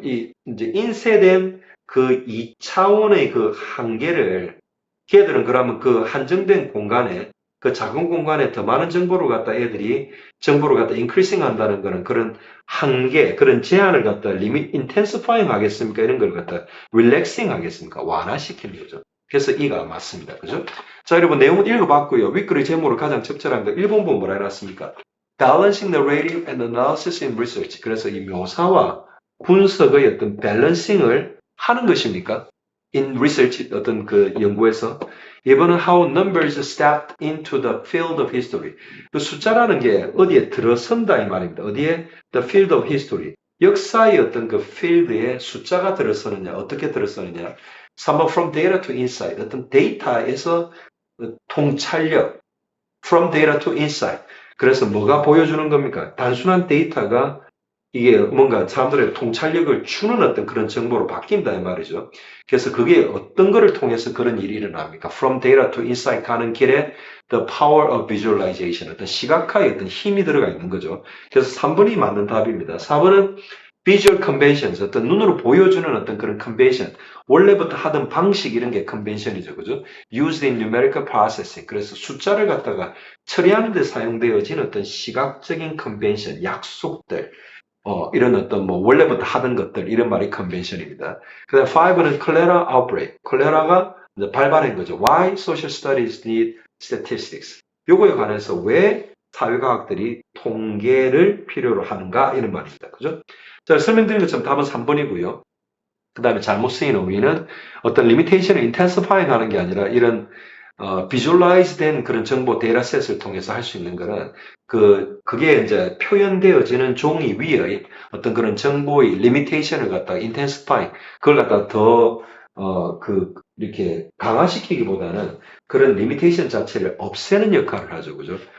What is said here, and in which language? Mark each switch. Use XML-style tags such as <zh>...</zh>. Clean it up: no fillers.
<ko>이 이제 인쇄된 그 2차원의 그 한계를 걔들은 그러면 그 한정된 공간에, 그 작은 공간에 더 많은 정보를 갖다 애들이 정보를 갖다 increasing 한다는 거는 그런 한계, 그런 제한을 갖다 intensifying 하겠습니까? 이런 걸 갖다 relaxing 하겠습니까? 완화시키는 거죠. 그래서 이가 맞습니다. 그죠? 자, 여러분 내용은 읽어봤고요. 윗글의 제목으로 가장 적절한 거 1번부 뭐라 해놨습니까?</ko> <en>Balancing narrative and analysis in research.</en> <ko>그래서 이 묘사와 분석의 어떤 밸런싱을 하는 것입니까?</ko> <en>In research,</en> <ko>어떤 그 연구에서. 이번은</ko> <en>how numbers stepped into the field of history.</en> <ko>그 숫자라는 게 어디에 들어선다 이 말입니다. 어디에?</ko> <en>The field of history.</en> <ko>역사의 어떤 그 필드에 숫자가 들어서느냐, 어떻게 들어서느냐. 3번</ko> <en>from data to insight.</en> <ko>어떤 데이터에서 통찰력.</ko> <en>From data to insight.</en> <ko>그래서 뭐가 보여주는 겁니까? 단순한 데이터가 이게 뭔가 사람들의 통찰력을 주는 어떤 그런 정보로 바뀐다 이 말이죠. 그래서 그게 어떤 거를 통해서 그런 일이 일어납니까?</ko> <en>From data to insight</en> <ko>가는 길에</ko> <en>the power of visualization,</en> <ko>어떤 시각화의 어떤 힘이 들어가 있는 거죠. 그래서 3번이 맞는 답입니다. 4번은</ko> <en>visual conventions,</en> <ko>어떤 눈으로 보여주는 어떤 그런 convention, 원래부터 하던 방식 이런 게 convention이죠. 그죠?</ko> <en>Used in numerical processing.</en> <ko>그래서 숫자를 갖다가 처리하는 데 사용되어진 어떤 시각적인 convention, 약속들, 이런 어떤 뭐 원래부터 하던 것들, 이런 말이 컨벤션입니다. 그 다음 5는 콜레라 아웃브레이크. 콜레라가 이제 발발한 거죠.</ko> <en>Why social studies need statistics.</en> <ko>요거에 관해서 왜 사회과학들이 통계를 필요로 하는가 이런 말입니다. 그죠? 자, 설명드린 것처럼 답은 3번이고요. 그 다음에 잘못 쓰인 의미는 어떤 리미테이션을 intensifying 하는 게 아니라 이런 비주얼라이즈 된 그런 정보 데이터셋을 통해서 할 수 있는 거는 그게 이제 표현되어지는 종이 위의 어떤 그런 정보의 리미테이션을 갖다가 intensifying, 그걸 갖다가 이렇게 강화시키기보다는 그런 리미테이션 자체를 없애는 역할을 하죠. 그죠?</ko>